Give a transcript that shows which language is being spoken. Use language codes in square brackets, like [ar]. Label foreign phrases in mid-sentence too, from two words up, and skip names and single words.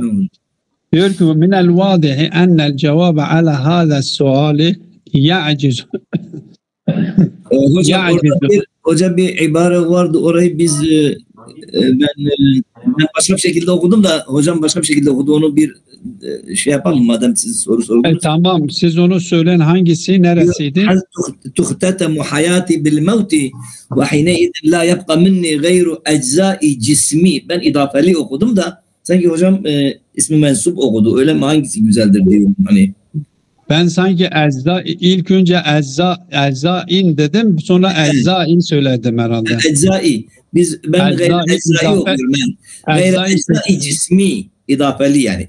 [tr] Diyor ki [ar] من الواضح أن الجواب على هذا السؤال يعجز. [tr] Hocam bir ibare vardı, orayı biz ben başka bir şekilde okudum da hocam başka bir şekilde okudu, onu bir şey yapalım madem siz soru sordunuz. Tamam, siz onu söyleyin, hangisi neresiydi? [ar] تختتم حياتي بالموت وحينئذ لا يبقى مني غير أجزاء جسمي. [tr] Ben idafeli okudum da sanki hocam ismi mensup okudu, öyle mi, hangisi güzeldir diyorum hani. Ben sanki ilk önce eczain dedim, sonra eczain söyledim herhalde. Eczai. Ben [ar] غير أجزاء [tr] okuyorum ben. [ar] غير أجزاء جسمي [tr] idafeli yani.